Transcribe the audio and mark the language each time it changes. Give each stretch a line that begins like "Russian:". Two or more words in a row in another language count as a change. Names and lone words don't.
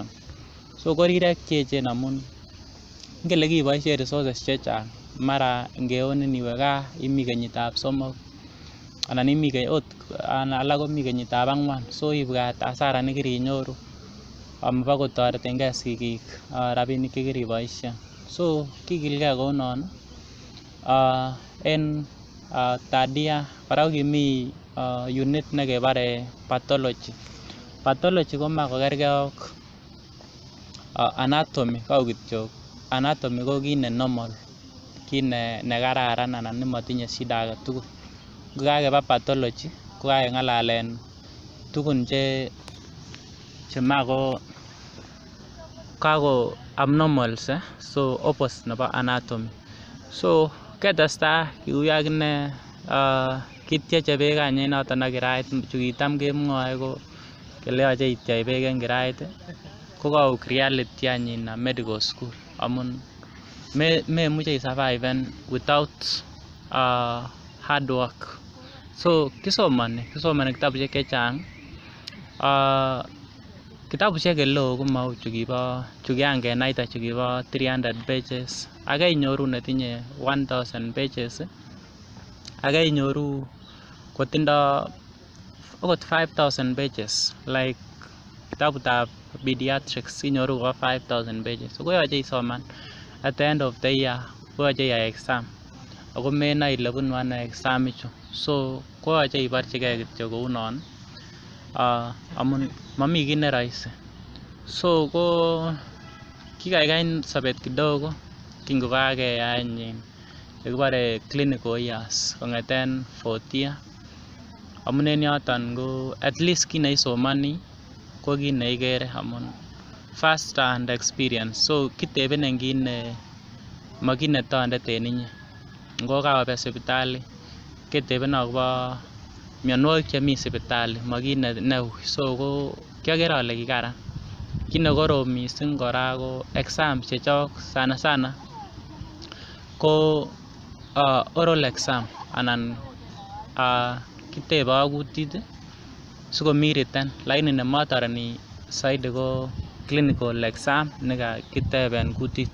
Kalenjin: So ko rirek cheechen amun ngele kiboisien resources chechang mara ngeonin iwe gaa imi kenyitab 3 anan imi alak komi kenyitab 4. So ibwat hasara nekirinyoru amabokotoretengei sigik rabinik chekiriboisien. So kikilgei kounon en
English: third year
Kalenjin: kora kimi unit nekebore pathology. Pathology komoe kokergei ak anatomy. Kou kityo anatomy ko kiit ne normal, kiit nekararan anan nemotinye shida age tugul. Kokakeba pathology kokakeng'alalen tugun chemako kako abnormals so opposite nebo anatomy. So ketesta kiuyo akine kityeche beek any en noton ak kirait chu kitam kemwoe ko kele yoche ityech beek en kirait ko kauk reality any
English: in a medical school
Kalenjin: amun memuche isurviven
English: without hard work.
Kalenjin: So kisomoni kitabushek chechang. Kitabushek eleo komau chu kian kenaita chu kibo 300 pages. Age inyoru netinye 1000 pages. Age inyoru kotindo okot 5000 pages like kitabutab pediatrics inyoru ko 5000 pages. So koyoche isoman
English: at the end of the year
Kalenjin: koyoche iyai exam. Ako menoe ile bunu ano exam ichu. So koyoche iborchigei kityo kou non. Amun mami kiy ne rahisi. So ko kikaikai sobet kidogo kingokakeyai nekibore
English: clinical years
Kalenjin: kong'eten
English: 4th year.
Kalenjin: Amun en yoton ko
English: at least
Kalenjin: kiy neisomoni ko kiy neikere amun
English: first hand experience.
Kalenjin: So kitebenin kiy ne makit netondet en inye. Ngo kaobe sipitali ketebeno akobo mionwogik chemi sipitali makit neui. So ko kiager ale kikaran. Kiy nekorom mising kora ko exam chechok sana ko
English: oral exam
Kalenjin: anan kitebe ak kutit sikomi written lakini nematoreni saidi ko
English: clinical exam
Kalenjin: nekakiteben kutit.